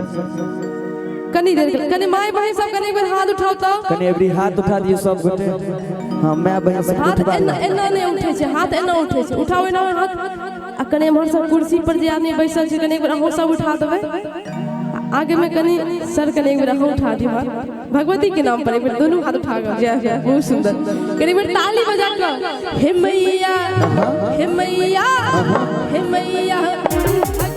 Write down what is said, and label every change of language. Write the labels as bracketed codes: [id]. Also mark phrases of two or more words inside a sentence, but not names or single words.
[mai] कनी देर के कनी माय बहन सब कनी एक बेर हाथ उठाओ तो कनी एवरी हाथ उठा दिए सब गोटे हां मैं बहन सब हाथ एना नहीं उठे छै हाथ एना उठे छै उठाओ एना हाथ आ कनी हमर सब कुर्सी पर जे आदमी बैसल छै कनी एक बेर अहू सब उठा देबै आगे में कनी सर कनी एक बेर अहू उठा दिबा भगवती के नाम पर एक बेर दोनों हाथ उठा के जय बहुत सुंदर कनी बेर ताली बजा के हे मैया